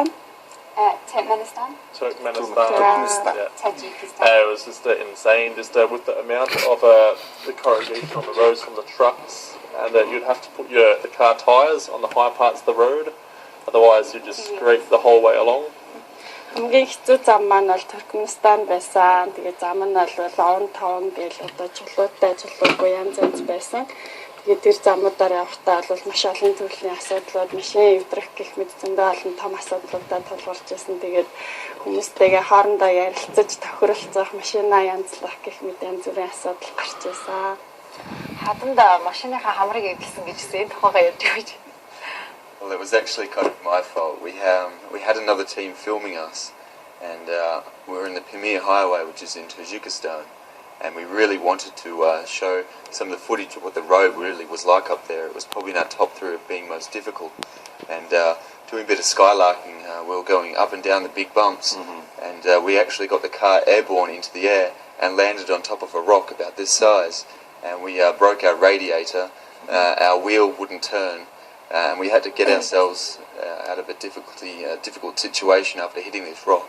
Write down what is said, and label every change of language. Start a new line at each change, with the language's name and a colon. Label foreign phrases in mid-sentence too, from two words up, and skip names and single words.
English: Turkmenistan. Yeah. Tajikistan. It was just insane, just with the amount of the corrugation on the roads from the trucks, and that you'd have to put the car tyres on the high parts of the road, otherwise you'd just scrape the whole way along.
Mongolian: Хамгийн хэцүү зам маань бол Туркменистан байсан. Тэгээд зам нь бол он таван гээл одоо чулуугүй янз янз байсан. Тэгээд тэр замуудаар явахдаа бол маш олон төрлийн асуудлууд, машин эвдрэх гэх мэт зөндөө олон том асуудлуудад тулгарч байсан. Тэгээд хүмүүстэйгээ хоорондоо ярилцаж тохиролцох, машинаа янзлах гэх мэт янз бүрийн асуудал гарч байсан. Хаданда машиныхаа хамрыг эвдсэн гэж энэ тухайгаа ярьж байж.
English: Well, it was actually kind of my fault. We had another team filming us, and we were in the Pamir Highway, which is in Tajikistan, and we really wanted to show some of the footage of what the road really was like up there. It was probably in our top 3 of being most difficult, and doing a bit of skylarking, we were going up and down the big bumps, and we actually got the car airborne into the air and landed on top of a rock about this size, and we broke our radiator, our wheel wouldn't turn, and we had to get ourselves out of a difficult situation after hitting this rock.